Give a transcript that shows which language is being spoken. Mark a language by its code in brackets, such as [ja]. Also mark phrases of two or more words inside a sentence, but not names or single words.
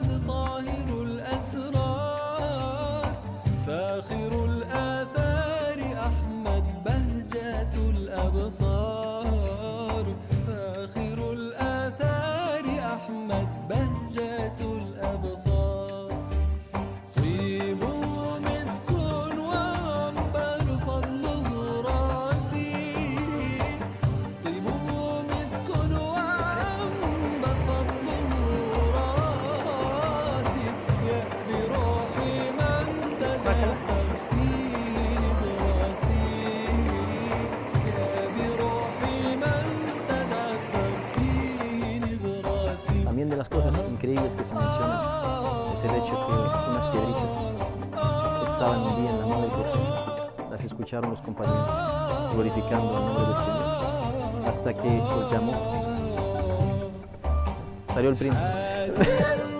[ar] طاهر الأسرار، فاخر الآثار أحمد بهجة الأبصار، فاخر الآثار أحمد بهجة الأبصار، طيبه مسك وعنبر فضله راسي، طيبه مسك وعنبر فضله راسي، يا بروحي من تدخل في براسي، يا بروحي من تدخل في براسي. [es] También de las cosas increíbles que se mencionan es el hecho que unas piedritas que estaban un día en la nave del Virgen las escucharon los compañeros glorificando el nombre del Señor, hasta que los llamó. Salió el príncipe.